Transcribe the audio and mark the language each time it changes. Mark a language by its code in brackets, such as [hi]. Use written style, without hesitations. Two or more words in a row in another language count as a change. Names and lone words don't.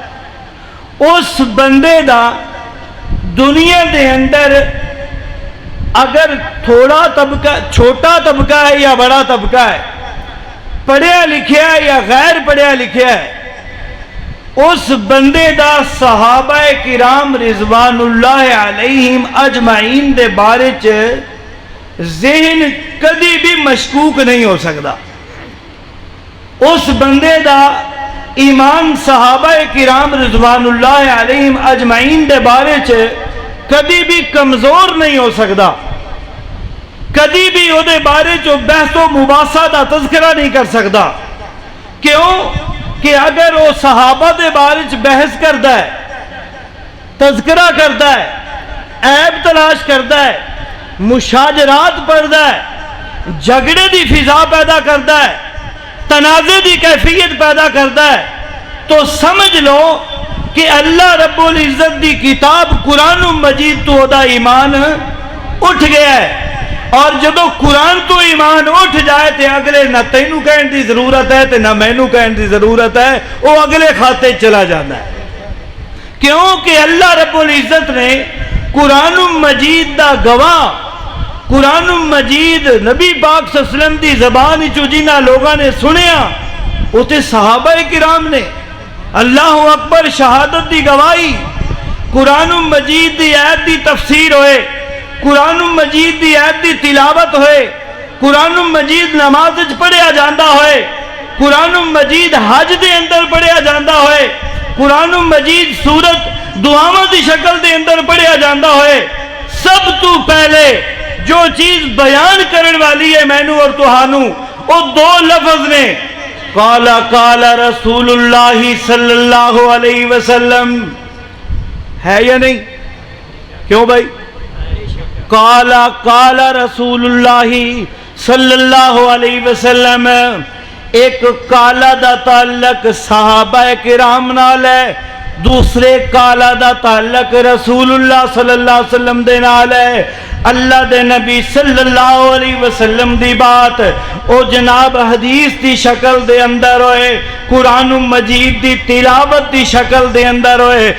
[pa] اس بندے دا دنیا دے اندر اگر تھوڑا طبقہ، چھوٹا طبقہ ہے یا بڑا طبقہ ہے، پڑھیا لکھیا ہے یا غیر پڑھیا لکھیا ہے، اس بندے دا صحابہ کرام [ar] رضوان اللہ علیہم اجمعین [pa] دے بارے چ ذہن کدی بھی مشکوک نہیں ہو سکتا. اس بندے دا ایمان صحابہ کرام [ar] رضوان اللہ علیہم اجمعین [pa] دے بارے چ کدی بھی کمزور نہیں ہو سکتا. کدی بھی او دے بارے چ بحث و مباحثہ دا تذکرہ نہیں کر سکتا. کیوں کہ اگر وہ صحابہ دے بارے چ بحث کرتا ہے، تذکرہ کرتا ہے، عیب تلاش کرتا ہے، مشاجرات پڑھتا ہے، جھگڑے دی فضا پیدا کرتا ہے، تنازع دی کیفیت پیدا کرتا ہے، تو سمجھ لو کہ اللہ رب العزت دی کتاب قرآن مجید تو دا ایمان اٹھ گیا ہے. اور جدو قرآن تو ایمان اٹھ جائے تے اگلے نہ تینوں کہن دی ضرورت ہے تے نہ مینوں کہن دی ضرورت ہے، وہ اگلے کھاتے چلا جاتا ہے. کیونکہ اللہ رب العزت نے قرآن مجید دا گواہ، قرآن مجید نبی پاک [ar] صلی اللہ علیہ وسلم [pa] دی زبان چو جنہ لوگاں نے سنیا وہ تے صحابہ کرام نے. [ar] اللہ اکبر [pa] شہادت دی گواہی، قرآن مجید دی آیت دی تفسیر ہوئے، قرآن مجید دی آیت دی تلاوت ہوئے، قرآن مجید نماز وچ پڑھیا جاندا ہوئے، قرآن مجید حج دے اندر پڑھیا جاندا ہوئے، قرآن مجید سورت دعاواں دی شکل دے اندر پڑھیا جاندا ہوئے، سب تو پہلے جو چیز بیان کرنے والی ہے مینوں اور تہانوں، وہ دو لفظ نے، [ar] قال قال رسول اللہ صلی اللہ علیہ وسلم. [ur] ہے یا نہیں؟ کیوں بھائی؟ [ar] قال قال رسول اللہ صلی اللہ علیہ وسلم. [pa] ایک قال دا تعلق صحابہ کرام نال ہے، دوسرے کالا دا تعلق رسول اللہ [ar] صلی اللہ علیہ وسلم [pa] دے نال ہے. اللہ دے نبی [ar] صلی اللہ علیہ وسلم [pa] دی بات او جناب حدیث دی شکل دے اندر ہوئے, قرآن مجید دی تلاوت دی شکل دے اندر ہوئے.